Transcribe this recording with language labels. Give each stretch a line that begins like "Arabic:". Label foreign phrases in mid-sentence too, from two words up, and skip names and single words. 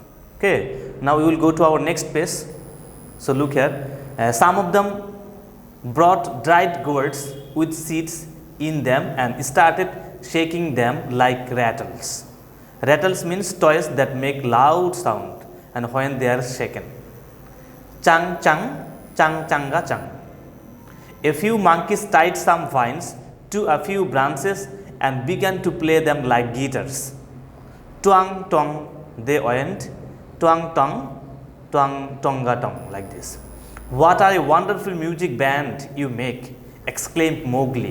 English: Okay, now we will go to our next page. So look here, some of them brought dried gourds with seeds in them and started shaking them like rattles. Rattles means toys that make loud sound and when they are shaken. Chang chang, chang changa chang. A few monkeys tied some vines to a few branches and began to play them like guitars. Twang tong they went, twang tong, twang tonga tong, like this. What a wonderful music band you make, exclaimed Mowgli.